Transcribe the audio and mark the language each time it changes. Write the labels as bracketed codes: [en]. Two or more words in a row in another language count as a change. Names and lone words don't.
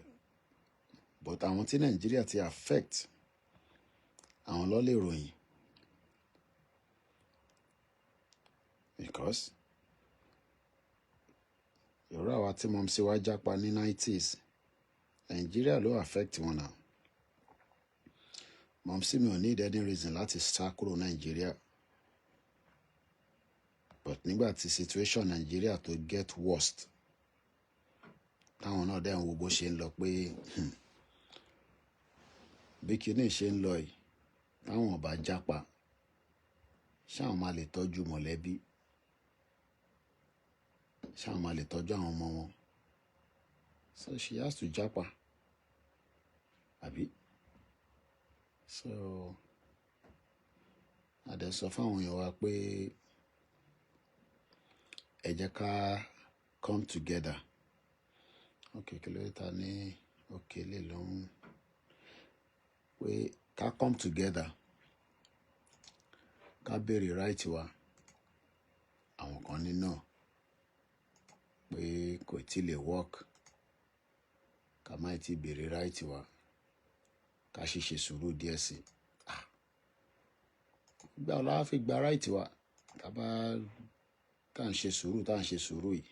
[yo] But àwọn tí Nigeria ti affect, àwọn ló lè ròyìn. Because ìrọ̀ àwa tí mọ̀ sí wá jápa ní 90s, Nigeria ló affect wọn náà. Mọ̀ sí mi ò [en] need any reason [yo] láti sá kúrò Nigeria. But nígbà tí situation Nigeria tó [en] get worst, [yo] táwọn náà dẹ̀ ń wo bó ṣe ń lọ pé bí kinní ṣe ń lọ yìí táwọn ọba jápa ṣáwọn máa lè tọ́jú mọ̀lẹ́bí, ṣáwọn máa lè tọ́jú àwọn ọmọ wọn. [en] So she has to [yo] jápa àbí. So àdẹ sọ fáwọn èèyàn wa pé ẹ jẹ́ ká [en] come together. [yo] Okay, kí ló dé ta ní òkè lè lóhùn pé ká [en] come together [yo] ká béèrè right wa. Àwọn kan ní náà pé kò tí lè work, ká má tí béèrè right wa, ká sì ṣe sùúrù díẹ̀ sí i. Ìgbà wo la fi gba right wa tá à ń ṣe sùúrù yìí.